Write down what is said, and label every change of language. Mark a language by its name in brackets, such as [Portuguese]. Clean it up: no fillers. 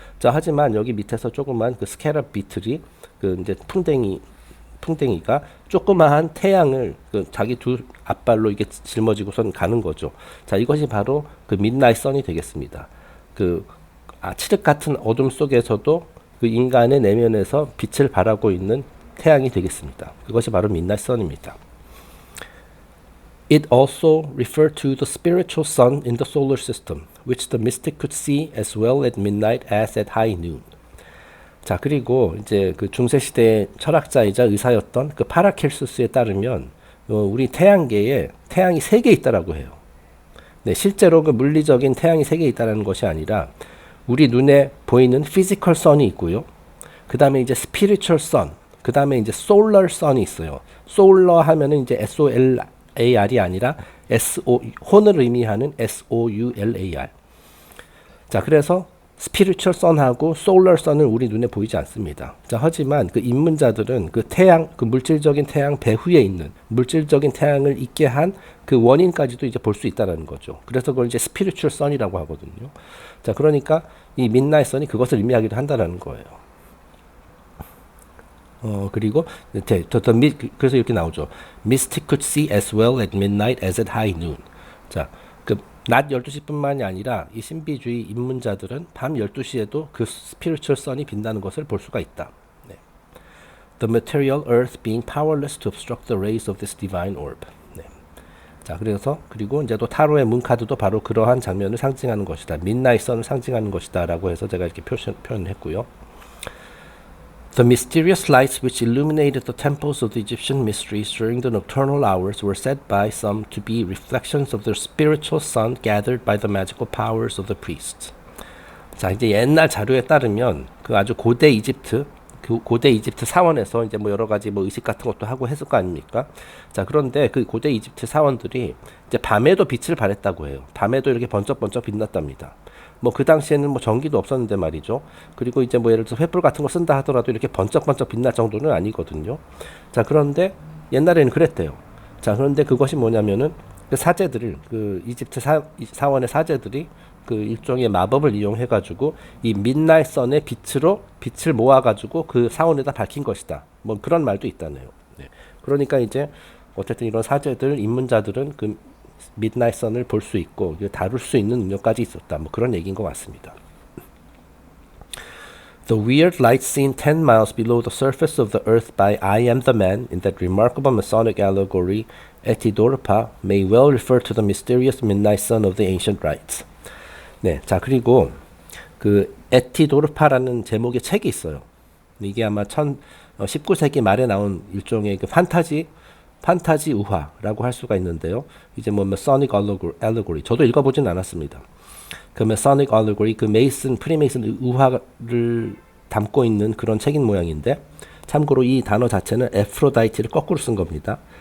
[Korean] 자, 하지만 여기 밑에서 조그만 그 스캐럽 비틀이 그 이제 풍뎅이가 조그마한 태양을 그 자기 두 앞발로 이게 짊어지고선 가는 거죠. 자, 이것이 바로 그 midnight sun이 되겠습니다. 그 칠흑 같은 어둠 속에서도 그 인간의 내면에서 빛을 발하고 있는 태양이 되겠습니다. 그것이 바로 midnight sun입니다. [English] It also referred to the spiritual sun in the solar system, which the mystic could see as well at midnight as at high noon. [Korean] 자, 그리고 이제 그 중세 시대의 철학자이자 의사였던 그 파라켈수스에 따르면 우리 태양계에 태양이 3개 있다라고 해요. 네, 실제로 그 물리적인 태양이 3개 있다라는 것이 아니라 우리 눈에 보이는 피지컬 선이 있고요. 그다음에 이제 스피리추얼 선, 그다음에 이제 솔러 선이 있어요. 솔러 하면은 이제 SOLAR이 아니라 혼을 의미하는 SOULAR. 자, 그래서 스피리추얼 선하고 솔러 선은 우리 눈에 보이지 않습니다. 자, 하지만 그 입문자들은 그 태양, 그 물질적인 태양 배후에 있는 물질적인 태양을 있게 한 그 원인까지도 이제 볼 수 있다는 거죠. 그래서 그걸 이제 스피리추얼 선이라고 하거든요. 자, 그러니까 이 midnight sun이 그것을 의미하기도 한다는 거예요. 그리고 그래서 이렇게 나오죠. [English] Mystic could see as well at midnight as at high noon. [Korean] 자, 낮 12시뿐만이 아니라 이 신비주의 입문자들은 밤 12시에도 그 스피리추얼 선이 빛나는 것을 볼 수가 있다. 네. [English] The material earth being powerless to obstruct the rays of this divine orb. [Korean] 네. 자, 그리고 이제 또 타로의 문 카드도 바로 그러한 장면을 상징하는 것이다. midnight sun을 상징하는 것이다라고 해서 제가 이렇게 표현했고요. [English] The mysterious lights which illuminated the temples of the Egyptian mysteries during the nocturnal hours were said by some to be reflections of the spiritual sun gathered by the magical powers of the priests. [Korean] 자, 이제 옛날 자료에 따르면 그 아주 고대 이집트 사원에서 이제 뭐 여러 가지 뭐 의식 같은 것도 하고 했을 거 아닙니까? 자, 그런데 그 고대 이집트 사원들이 이제 밤에도 빛을 발했다고 해요. 밤에도 이렇게 번쩍번쩍 빛났답니다. 뭐 그 당시에는 뭐 전기도 없었는데 말이죠. 그리고 이제 뭐 예를 들어서 횃불 같은 거 쓴다 하더라도 이렇게 번쩍번쩍 빛날 정도는 아니거든요. 자, 그런데 옛날에는 그랬대요. 자, 그런데 그것이 뭐냐면은 그 사제들을 그 이집트 사원의 사제들이 그 일종의 마법을 이용해 가지고 이 midnight sun의 빛을 모아 가지고 그 사원에다 밝힌 것이다. 뭐 그런 말도 있다네요. 네. 그러니까 이제 어쨌든 이런 사제들, 입문자들은 그 midnight sun을 볼 수 있고 다룰 수 있는 능력까지 있었다. 뭐 그런 얘기인 것 같습니다. [English] The weird light seen 10 miles below the surface of the earth by I am the man in that remarkable Masonic allegory Etidorpa may well refer to the mysterious midnight sun of the ancient rites. [Korean] 네, 자, 그리고 그 에티도르파라는 제목의 책이 있어요. 이게 아마 19세기 말에 나온 일종의 그 판타지 우화라고 할 수가 있는데요. 이제 뭐 Masonic allegory 저도 읽어보진 않았습니다. 그 Masonic allegory 그 프리메이슨 우화를 담고 있는 그런 책인 모양인데, 참고로 이 단어 자체는 에프로다이트를 거꾸로 쓴 겁니다.